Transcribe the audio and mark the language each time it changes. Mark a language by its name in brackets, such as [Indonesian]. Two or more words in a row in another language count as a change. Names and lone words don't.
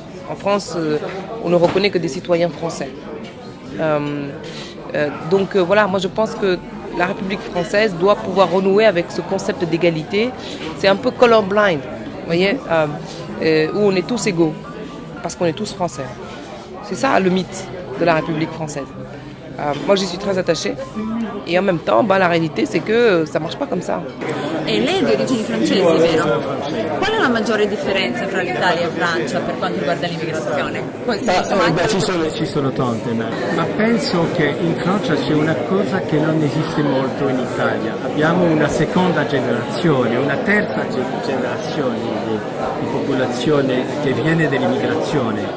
[French] En France, on ne reconnaît que des citoyens français. Donc voilà, moi je pense que la République française doit pouvoir renouer avec ce concept d'égalité. C'est un peu colorblind, vous voyez, où on est tous égaux, parce qu'on est tous français. C'est ça le mythe de la République française. Moi j'y suis très attachée et en même temps la réalité c'est que ça marche pas comme ça. [Italian] E lei è di origini francesi, vero? Qual è la maggiore differenza tra l'Italia e Francia per quanto riguarda l'immigrazione? Ci sono tante, ma penso che in Francia c'è una cosa che non esiste molto in Italia. Abbiamo una seconda generazione, una terza generazione di popolazione che viene dall'immigrazione.